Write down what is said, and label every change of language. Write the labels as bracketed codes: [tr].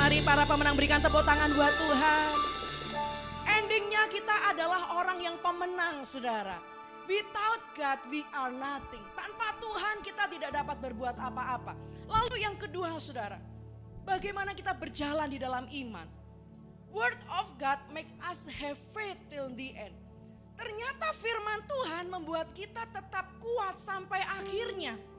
[id] para pemenang berikan tepuk tangan buat Tuhan. Endingnya kita adalah orang yang pemenang, saudara. [en] Without God we are nothing. [id] Tanpa Tuhan kita tidak dapat berbuat apa-apa. Lalu yang kedua, saudara, bagaimana kita berjalan di dalam iman? [en] Word of God make us have faith till the end. [id] Ternyata firman Tuhan membuat kita tetap kuat sampai akhirnya.